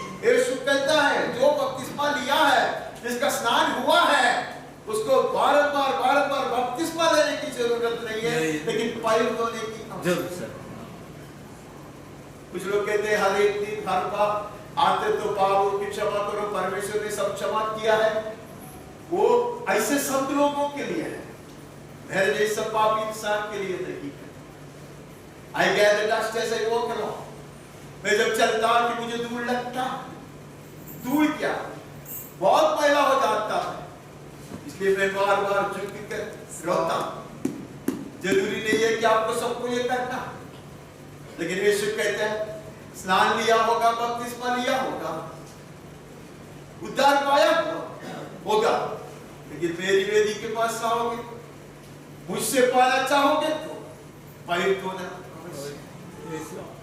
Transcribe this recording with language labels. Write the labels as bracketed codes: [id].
[hi] यीशु कहता है जो बपतिस्मा लिया है, जिसका स्नान हुआ है, उसको बार-बार बपतिस्मा लेने की जरूरत नहीं है, लेकिन पैर धोने की जरूरत है। कुछ लोग कहते हैं हर एक दिन हर बार आते तो पापों की क्षमा करो, परमेश्वर ने सब क्षमा किया है। वो ऐसे संत लोगों के लिए है, मेरे जैसे पापी इंसान के लिए नहीं है। [en] I gather dust as I walk along. [hi] मैं जब चलता कि मुझे धूल लगता, धूल क्या बहुत मैला हो जाता है, इसलिए मैं बार-बार झुक कर रोता। जरूरी नहीं है कि आपको सबको ये करना, लेकिन यीशु कहते हैं स्नान लिया होगा, बपतिस्मा लिया होगा, उद्धार पाया होगा, लेकिन मेरी वेदी के पास आओगे, मुझसे पाना चाहोगे तो पैर धोना अवश्य।